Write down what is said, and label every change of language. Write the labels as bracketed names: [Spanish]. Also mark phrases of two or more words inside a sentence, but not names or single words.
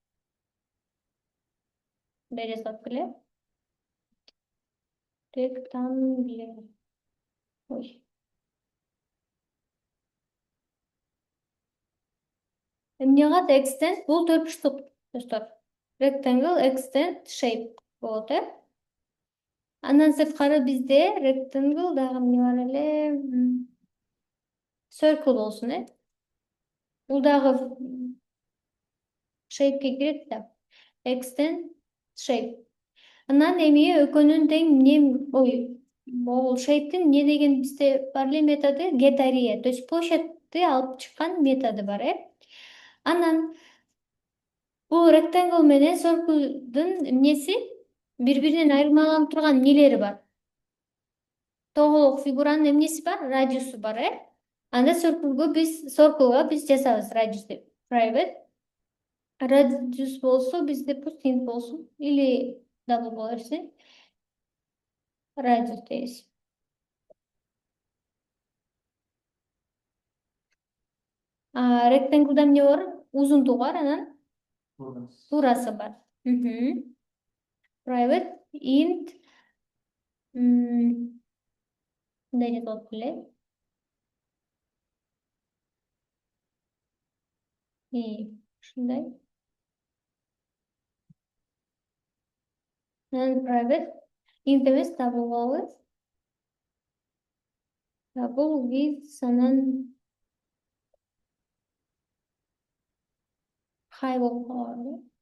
[Kyrgyz] Мындай жазылат беле? Rectangle. Ой. Эмне калат? Extend бул төртбурчтук достор. [English] Rectangle, extend, shape [Kyrgyz] болот, Андан сырткары бизде rectangle дагы эмне бар эле? Circle болсун, Бул дагы shape'ке кирет да. Extend, shape. Анан эми экөөнүн тең бул shape'тин эмне деген бизде бар эле методу [English] get area. [Russian] То есть [Kyrgyz] площадьты алып чыккан методу бар, Анан бул rectangle менен circle'дын эмнеси бири-биринен айырмаланып турган эмнелери бар. Тоголок фигуранын эмнеси бар? Радиусу бар, Анда circle'га биз жасабыз радиус деп. Private. Радиус болсо бизде пусть int болсун или double боло берсин. Радиус дейбиз. Rectangle'да эмне бар? Узундугу бар, анан Туурасы бар. [English] Private int [Kyrgyz] мындай деп болуп беле. Ушундай. [English] Private int [Kyrgyz] эмес double болобу. [English] Double with [Kyrgyz] анан high болуп калат.